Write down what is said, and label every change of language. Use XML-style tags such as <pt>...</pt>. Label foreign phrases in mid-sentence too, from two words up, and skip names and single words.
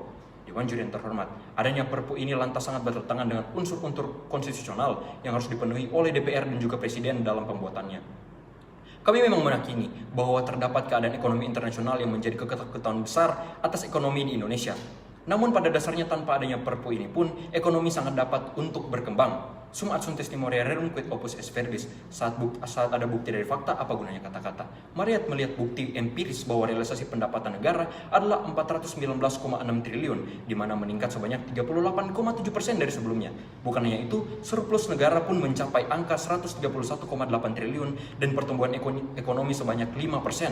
<id>Dewan Juri yang terhormat, adanya Perpu ini lantas sangat bertentangan dengan unsur-unsur konstitusional yang harus dipenuhi oleh DPR dan juga Presiden dalam pembuatannya. Kami memang meyakini bahwa terdapat keadaan ekonomi internasional yang menjadi ketakutan besar atas ekonomi di Indonesia. Namun pada dasarnya tanpa adanya Perpu ini pun, ekonomi sangat dapat untuk berkembang.</id> <la>Sum ad sunt testimoria rerum quid opus est verbis.</la> <id>Saat ada bukti dari fakta, apa gunanya kata-kata? Mariat melihat bukti empiris bahwa realisasi pendapatan negara adalah 419,6 triliun, di mana meningkat sebanyak 38,7% dari sebelumnya. Bukan hanya itu, surplus negara pun mencapai angka 131,8 triliun dan pertumbuhan ekonomi sebanyak 5%.</id>